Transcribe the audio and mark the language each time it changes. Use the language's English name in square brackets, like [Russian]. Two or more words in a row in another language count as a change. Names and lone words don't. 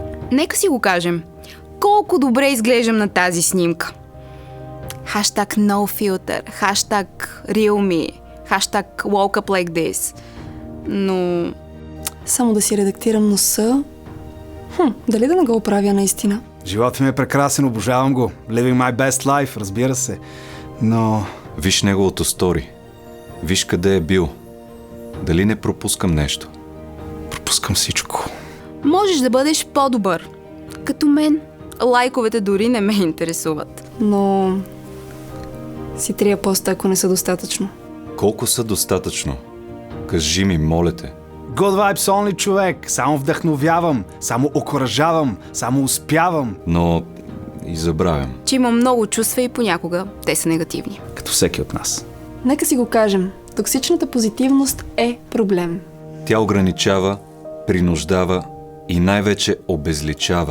[Bulgarian] Нека си го кажем. Колко добре изглеждам на тази снимка. [English] Хаштаг no filter, хаштаг real me, хаштаг woke up like this. [Bulgarian] Но... Само да си редактирам носа. Дали да не го оправя наистина? Животът ми е прекрасен, обожавам го. [English] Living my best life, [Bulgarian] разбира се. Но... Виж неговото стори. Виж къде е бил. Дали не пропускам нещо? пропускам всичко. Можеш да бъдеш по-добър. Като мен. Лайковете дори не ме интересуват. Но... си трия поста, ако не са достатъчно. Колко са достатъчно? Кажи ми, моля те. [English] Good vibes only, [Bulgarian] човек. Само вдъхновявам, само окуражавам, само успявам. Но и забравям. Че има много чувства и понякога те са негативни. Като всеки от нас. Нека си го кажем. Токсичната позитивност е проблем. Тя ограничава, принуждава и най-вече обезличава.